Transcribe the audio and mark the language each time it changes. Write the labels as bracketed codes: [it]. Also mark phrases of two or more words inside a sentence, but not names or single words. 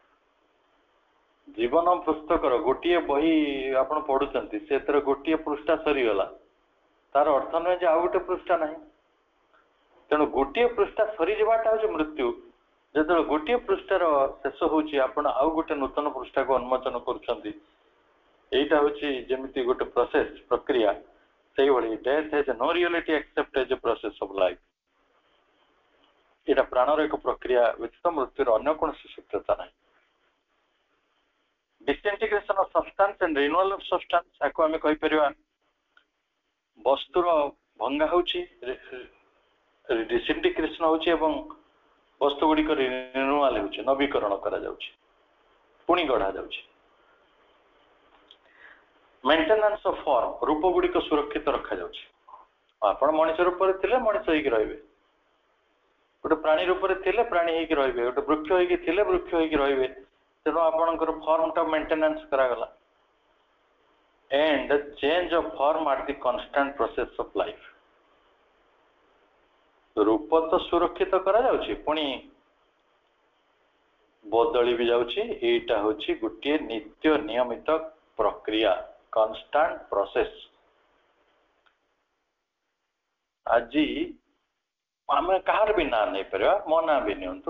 [or] ଜୀବନ ପୁସ୍ତକର ଗୋଟିଏ ବହି ଆପଣ ପଢୁଛନ୍ତି, ସେଥିରେ ଗୋଟିଏ ପୃଷ୍ଠା ସରିଗଲା, ତାର ଅର୍ଥ ନୁହେଁ ଯେ ଆଉ ଗୋଟେ ପୃଷ୍ଠା ନାହିଁ। ତେଣୁ ଗୋଟିଏ ପୃଷ୍ଠା ସରିଯିବାଟା ହଉଛି ମୃତ୍ୟୁ। ଯେତେବେଳେ ଗୋଟିଏ ପୃଷ୍ଠାର ଶେଷ ହଉଛି, ଆପଣ ଆଉ ଗୋଟେ ନୂତନ ପୃଷ୍ଠାକୁ ଉନ୍ମୋଚନ କରୁଛନ୍ତି, ଏଇଟା ହଉଛି ଯେମିତି ଗୋଟେ process ପ୍ରକ୍ରିୟା, ସେଇଭଳି [en] death has no reality except as a process of life। [or] ଏଇଟା ପ୍ରାଣର ଏକ ପ୍ରକ୍ରିୟା ବ୍ୟତୀତ ମୃତ୍ୟୁର ଅନ୍ୟ କୌଣସି ସତ୍ୟତା ନାହିଁ। [en] disintegration of substance and renewal of substance [or] ଆକୁ ଆମେ କହିପାରିବା ବସ୍ତୁର ଭଙ୍ଗା ହଉଛି, disintegration ହଉଛି ଏବଂ ବସ୍ତୁ ଗୁଡ଼ିକ ରିନ୍ୟୁଆଲ ହେଉଛି, ନବୀକରଣ କରାଯାଉଛି, ପୁଣି ଗଢ଼ା ଯାଉଛି। [en] maintenance of form, [or] ରୂପ ଗୁଡ଼ିକ ସୁରକ୍ଷିତ ରଖାଯାଉଛି। ଆପଣ ମଣିଷ ରୂପରେ ଥିଲେ ମଣିଷ ହେଇକି ରହିବେ, ଗୋଟେ ପ୍ରାଣୀ ରୂପରେ ଥିଲେ ପ୍ରାଣୀ ହେଇକି ରହିବେ, ଗୋଟେ ବୃକ୍ଷ ହେଇକି ଥିଲେ ବୃକ୍ଷ ହେଇକି ରହିବେ। ତେଣୁ ଆପଣଙ୍କର ଫର୍ମଟା ମେଣ୍ଟେନାନ୍ସ କରାଗଲା। [en] and the change of form are the constant process of life। [or] ରୂପ ତ ସୁରକ୍ଷିତ କରାଯାଉଛି, ପୁଣି ବଦଳି ବି ଯାଉଛି। ଏଇଟା ହଉଛି ଗୋଟିଏ ନିତ୍ୟ ନିୟମିତ ପ୍ରକ୍ରିୟା, [en] constant process. [or] ଆଜି ଆମେ କାହାର ବି ନାଁ ନେଇପାରିବା, ମୋ ନାଁ ବି ନିଅନ୍ତୁ।